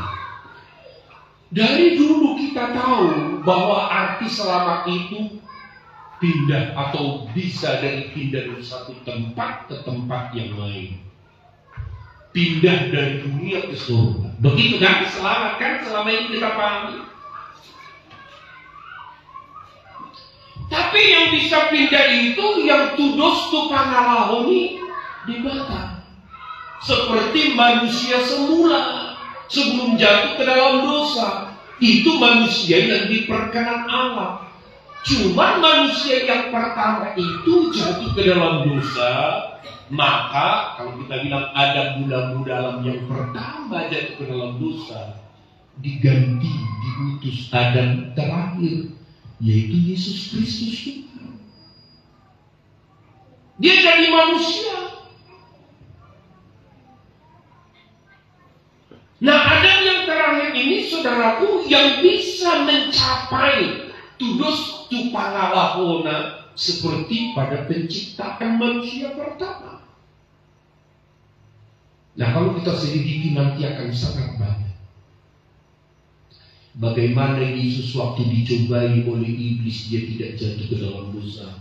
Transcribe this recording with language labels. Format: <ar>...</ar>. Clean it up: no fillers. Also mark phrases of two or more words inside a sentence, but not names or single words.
<id>Dari dulu kita tahu bahwa arti selamat itu pindah atau bisa pindah dari satu tempat ke tempat yang lain. Pindah dari dunia ke surga. Begitu kan? Selamat kan selama ini kita pahami. Tapi yang bisa pindah itu yang</id> <bbc>tudos tu pangalahoni dibakar.</bbc> <id>Seperti manusia semula sebelum jatuh ke dalam dosa. Itu manusia yang diperkenan Allah. Cuma manusia yang pertama itu jatuh ke dalam dosa. Maka kalau kita bilang ada budak dalam yang pertama jatuh ke dalam dosa, diganti, diutus Adam terakhir, yaitu Yesus Kristus itu. Dia jadi manusia. Nah, Adam yang terakhir ini, saudaraku, yang bisa mencapai</id> <bbc>tudos tu pangalahona</bbc> <id>seperti pada penciptaan manusia pertama. Nah, kalau kita selidiki nanti akan sangat banyak. bagaimana Yesus waktu dicobai oleh iblis dia tidak jatuh ke dalam dosa.</id>